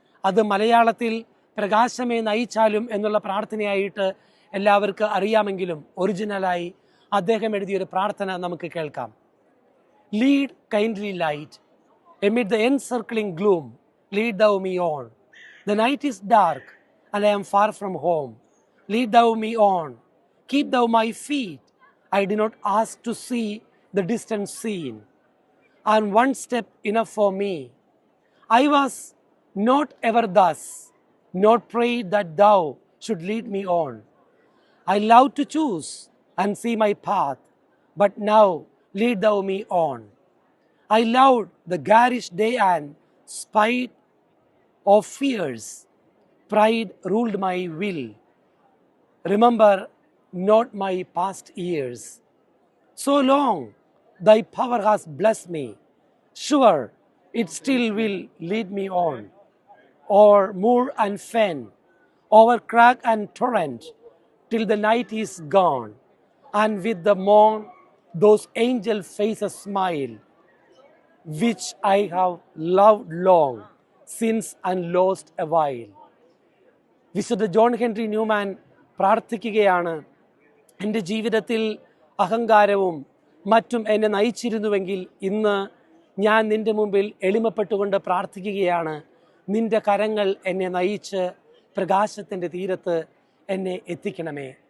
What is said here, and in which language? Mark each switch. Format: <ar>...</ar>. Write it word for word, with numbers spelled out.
<ml>അത് മലയാളത്തിൽ പ്രകാശമേ നയിച്ചാലും എന്നുള്ള പ്രാർത്ഥനയായിട്ട് എല്ലാവർക്കും അറിയാമെങ്കിലും ഒറിജിനലായി അദ്ദേഹം എഴുതിയൊരു പ്രാർത്ഥന നമുക്ക് കേൾക്കാം.</ml> <en>Lead kindly light amid the encircling gloom, lead thou me on. The night is dark and I am far from home, lead thou me on. Keep thou my feet, I do not ask to see the distant scene, and one step enough for me. I was not ever thus, nor prayed that thou should lead me on. I love to choose and see my path, but now lead thou me on. I loved the garish day and spite of fears, pride ruled my will. Remember not my past years, so long thy power has blessed me, sure it still will lead me on. O'er moor and fen, over crag and torrent, till the night is gone, and with the morn those angel faces smile. which I have loved long since and lost a while.</en> <ml>വിശുദ്ധ John Henry Newman പ്രാർത്ഥിക്കുകയാണ്, എൻ്റെ ജീവിതത്തിൽ അഹങ്കാരവും മറ്റും എന്നെ നയിച്ചിരുന്നുവെങ്കിൽ ഇന്ന് ഞാൻ നിൻ്റെ മുമ്പിൽ എളിമപ്പെട്ടുകൊണ്ട് പ്രാർത്ഥിക്കുകയാണ്, നിൻ്റെ കരങ്ങൾ എന്നെ നയിച്ച് പ്രകാശത്തിൻ്റെ തീരത്ത് എന്നെ എത്തിക്കണമേ.</ml>